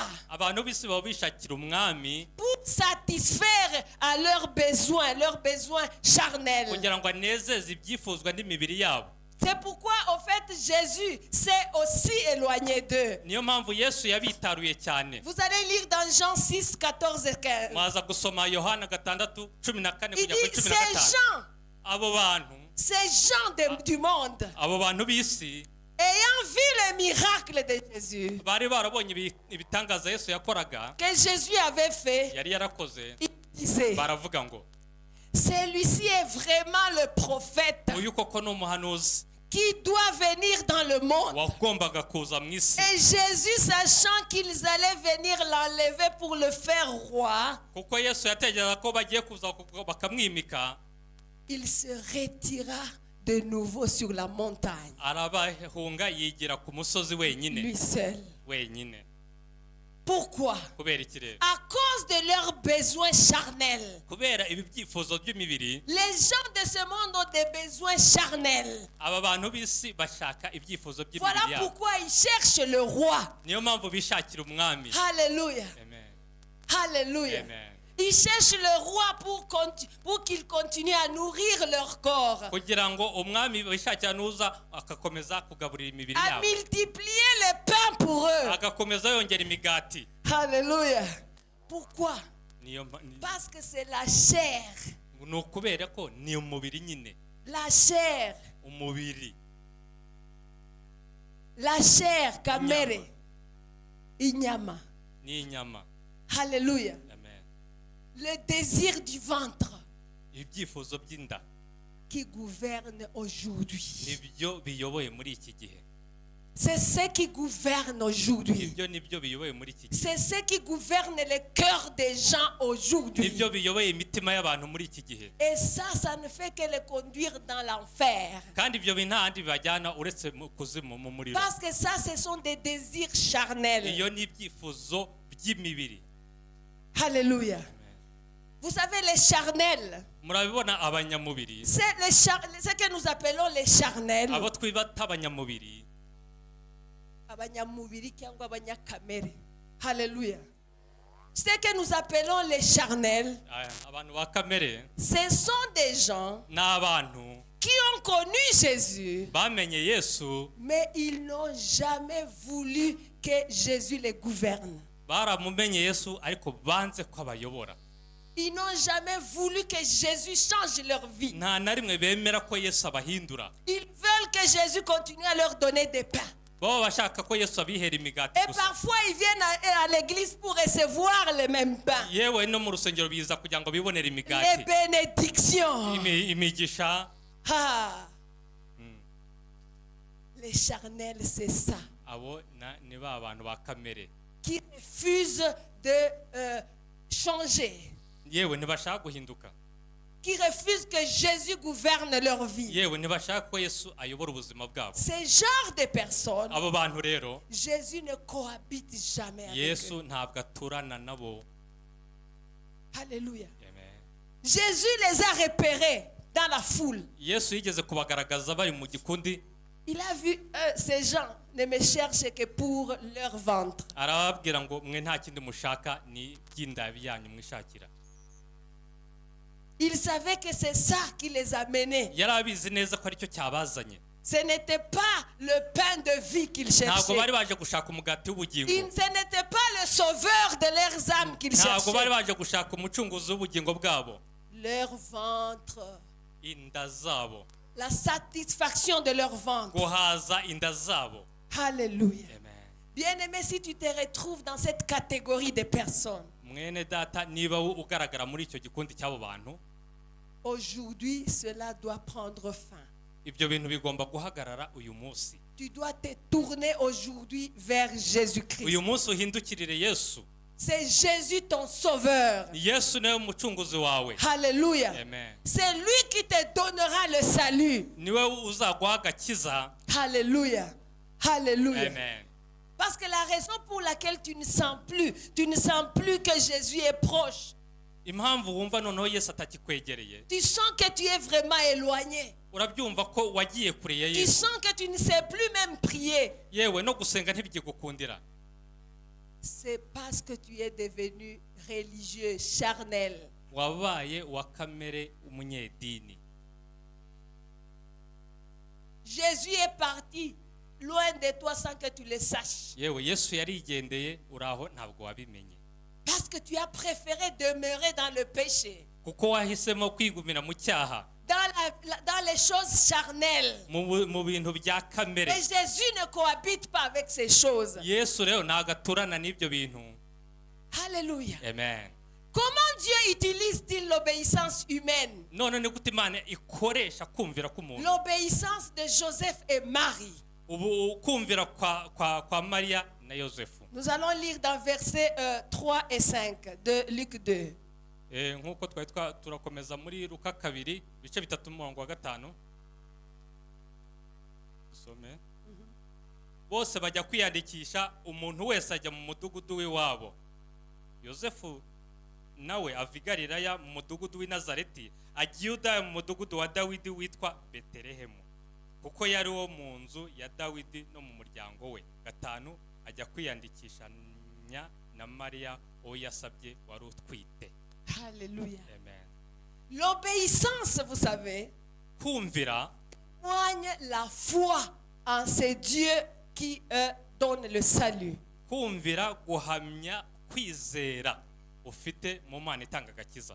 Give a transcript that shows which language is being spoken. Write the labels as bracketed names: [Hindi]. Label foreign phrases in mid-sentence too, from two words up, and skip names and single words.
[Kinyarwanda] Abantu b'isi baba bishakira umwami [French] pour satisfaire à leurs besoins charnels. [Kinyarwanda] kugira ngo anezeze ibyifuzwa n'imibiri yabo. [French] C'est pourquoi, au fait, Jésus s'est aussi éloigné d'eux. [Kinyarwanda] Niyo mpamvu Yesu yabitaruye cyane. [French] Vous allez lire dans Jean 6, 14 et 15. [Kinyarwanda] Mwaza gusoma Yohana 6:14 [French] Il [Kinyarwanda] kujya kuri [French] dit, [Kinyarwanda] 15. Abo bantu, [French] ces gens du monde, [Kinyarwanda] abo bantu b'isi [French] ayant vu le miracle de Jésus, [Kinyarwanda] bari barabonye ibitangaza Yesu yakoraga, [French] que Jésus avait fait, [Kinyarwanda] yari yarakoze, [French] ils disaient, [Kinyarwanda] baravuga ngo [French] celui-ci est vraiment le prophète [Kinyarwanda] uyu koko ni umuhanuzi [French] qui doit venir dans le monde. [Kinyarwanda] wagombaga kuza mu isi. [French] Et Jésus, sachant qu'ils allaient venir l'enlever pour le faire roi, [Kinyarwanda] Kuko Yesu yategereza ko bagiye kuza bakamwimika, [French] il se retira de nouveau sur la montagne, [Kinyarwanda] arabahunga yigira ku musozi wenyine. [French] lui seul. [Kinyarwanda] Wenyine. [French] Pourquoi? [Kinyarwanda] Kubera iki rero? [French] À cause de leurs besoins charnels. [Kinyarwanda] Kubera ibi byifuzo by'imibiri, [French] Les gens de ce monde ont des besoins charnels. [Kinyarwanda] aba bantu b'isi bashaka ibyifuzo by'imibiri [French] Voilà [Kinyarwanda] yabo. [French] pourquoi ils cherchent le roi. [Kinyarwanda] Niyo mpamvu bishakira umwami. Alléluia. Amen. Alléluia. Amen. [French] Ils cherchent le roi pour qu'ils continuent à nourrir leur corps, [Kinyarwanda] Kugira ngo umwami bishakira nuza agakomeza kugaburira imibiri [French] à [Kinyarwanda] yabo, [French] multiplier les pains pour eux. [Kinyarwanda] agakomeza yongera imigati. [French] Alléluia. Pourquoi? [Kinyarwanda] Niyo [French] Parce que c'est la chair. [Kinyarwanda] ni ukubera ko ni umubiri nyine. [French] La chair. [Kinyarwanda] Umubiri. [French] La chair, [Kinyarwanda] kamere. Inyama. Ni inyama. Alléluia. Amen. [French] Le désir du ventre [Kinyarwanda] Ibyifuzo by'inda [French] qui gouverne aujourd'hui. [Kinyarwanda] nibyo biyoboye muri iki gihe. [French] C'est ce qui gouverne aujourd'hui. [Kinyarwanda] Ibyo nibyo biyoboye muri iki gihe. [French] C'est ce qui gouverne le cœur des gens aujourd'hui. [Kinyarwanda] Nibyo biyoboye imitima y'abantu muri iki gihe. [French] Et ça ne fait que les conduire dans l'enfer. [Kinyarwanda] Kandi ibyo bintu ntahandi bibajyana uretse mu kuzimu mu muriro. [French] Parce que ça, ce sont des désirs charnels. [Kinyarwanda] Iyo ni ibyifuzo by'imibiri. Alléluia. [French] Vous savez, les charnels, [Kinyarwanda] Murabibona abanyamubiri, [French] c'est ce que nous appelons les charnels. [Kinyarwanda] abo twibata abanyamubiri, Abanyamubiri cyangwa abanyakamere. Alléluia. [French] Ce que nous appelons les charnels, [Kinyarwanda] abantu ba kamere, [French] ce sont des gens [Kinyarwanda] ni abantu [French] qui ont connu Jésus, [Kinyarwanda] bamenye Yesu, [French] mais ils n'ont jamais voulu que Jésus les gouverne. [Kinyarwanda] baramumenye Yesu ariko banze ko abayobora. [French] Ils n'ont jamais voulu que Jésus change leur vie. [Kinyarwanda] Nta na rimwe bemera ko Yesu abahindura. [French] Ils veulent que Jésus continue à leur donner des pains. [Kinyarwanda] Bo bashaka ko Yesu abihera imigati [French] Et [Kinyarwanda] gusa. [French] parfois, ils viennent à l'église pour recevoir les mêmes pains. [Kinyarwanda] Yewe no mu rusengero biza kugira ngo bibonere [French] Les [Kinyarwanda] imigati, [French] bénédictions. [Kinyarwanda] imigisha. [French] Ah. Les charnels, c'est ça. [Kinyarwanda] Abo ni ba bantu ba kamere. [French] Qui refusent de changer. [Kinyarwanda] Yewe ntibashaka guhinduka. [French] Qui refusent que Jésus gouverne leur vie. [Kinyarwanda] Yewe ntibashaka ko Yesu ayobora ubuzima bwabo. [French] Ces genres de personnes, [Kinyarwanda] Abo bantu rero [French] Jésus ne cohabite jamais avec [Kinyarwanda] Yesu [French] eux. [Kinyarwanda] ntabwo aturana nabo. Alléluia. Amen. [French] Jésus les a repérés dans la foule. [Kinyarwanda] Yesu yigeze kubagaragaza bari mu gikundi, [French] Il a vu ces gens ne me cherchent que pour leur ventre. [Kinyarwanda] arababwira ngo mwe nta kindi mushaka ni by'indabi yanyu mwishakira. [French] Il savait que c'est ça qui les amenait. [Kinyarwanda] yari abizi neza ko aricyo cyabazanye. [French] Ce n'était pas le pain de vie qu'ils [Kinyarwanda] ntabwo [French] cherchaient. [Kinyarwanda] bari baje gushaka umugati w'ubugingo. [French] Ce n'était pas le sauveur de leurs âmes qu'ils [Kinyarwanda] ntabwo bari [French] cherchaient. [Kinyarwanda] baje gushaka umucunguzi w'ubugingo bwabo. [French] Leur ventre. [Kinyarwanda] inda zabo. [French] La satisfaction de leur ventre. [Kinyarwanda] guhaza inda zabo. Alléluia. Amen. [French] Bien-aimé, si tu te retrouves dans cette catégorie de personnes, [Kinyarwanda] mwene data niba ugaragara muri icyo gikundi cy'abo bantu, [French] aujourd'hui, cela doit prendre fin. [Kinyarwanda] ibyo bintu bigomba guhagarara uyu munsi. [French] Tu dois te tourner aujourd'hui vers [Kinyarwanda] uyu [French] Jésus-Christ. [Kinyarwanda] munsi uhindukirire Yesu. [French] C'est Jésus ton sauveur. [Kinyarwanda] Yesu niwe mucunguzi wawe. Alléluia. Amen. [French] C'est lui qui te donnera le salut. [Kinyarwanda] niwe uzaguha agakiza. Alléluia. Alléluia. Amen. [French] Parce que la raison pour laquelle tu ne sens plus que Jésus est proche, [Kinyarwanda] impamvu wumva noneho Yesu atakikwegereye, [French] tu sens que tu es vraiment éloigné. [Kinyarwanda] urabyumva ko wagiye kure ya [French] Tu [Kinyarwanda] Yesu. [French] sens que tu ne sais plus même prier. [Kinyarwanda] yewe no gusenga ntibigikukundira. [French] C'est parce que tu es devenu religieux, charnel. [Kinyarwanda] wabaye wa kamere umunyedini. [French] Jésus est parti loin de toi sans que tu le saches. [Kinyarwanda] yewe Yesu yarigendeye uraho ntabwo wabimenye. [French] Parce que tu as préféré demeurer dans le péché, [Kinyarwanda] kuko wahisemo kwigumira mu cyaha, [French] dans les choses charnelles. [Kinyarwanda] mu bintu bya kamere. [French] Et Jésus ne cohabite pas avec ces choses. [Kinyarwanda] Yesu rero ntabwo aturana n'ibyo bintu. Alléluia. Amen. [French] Comment Dieu utilise-t-il l'obéissance humaine? [Kinyarwanda] none ni gute Imana ikoresha kumvira k'umuntu? [French] L'obéissance de Joseph et Marie. [Kinyarwanda] ubu kumvira kwa Mariya na Yosefu. [French] Nous allons lire dans versets 3 et 5 de Luc 2. [Kinyarwanda] nk'uko twari turakomeza muri Luka 2 bice 3:5. dusome. bose bajya kwiyandikisha, umuntu wese ajya mu mudugudu w'iwabo. Yosefu nawe ava i Galilaya mu mudugudu w'i Nazareti ajya i Yudaya mu mudugudu wa Dawidi witwa Betelehemu, kuko yari wo mu nzu ya Dawidi no mu muryango we. 5 ajya kwiyandikishanya na Mariya uwo yasabye wari utwite. Alléluia. Amen. [French] L'obéissance, vous savez, [Kinyarwanda] kumvira [French] témoigne la foi en ces dieux qui donnent le salut. [Kinyarwanda] kumvira guhamya kwizera ufite mu Mana itanga agakiza.